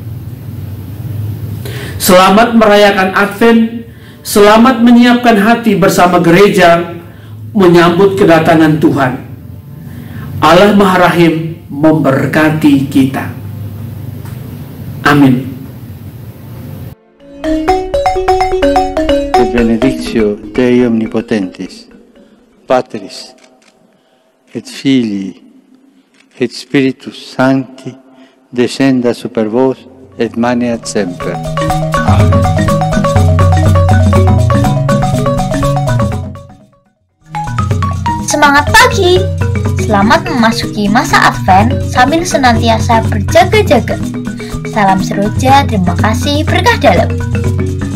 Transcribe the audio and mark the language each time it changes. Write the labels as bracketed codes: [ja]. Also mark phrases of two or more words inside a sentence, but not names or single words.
[id] Selamat merayakan Advent, selamat menyiapkan hati bersama gereja menyambut kedatangan Tuhan. Allah Maha Rahim memberkati kita. Amin. [la] Et benedictio Dei Omnipotentis, Patris, et Filii, et Spiritus Sancti, descenda super vos, et maneat semper. Amen. [id] Semangat pagi! Selamat memasuki masa Advent sambil senantiasa berjaga-jaga. Salam seroja, terima kasih, berkah dalam.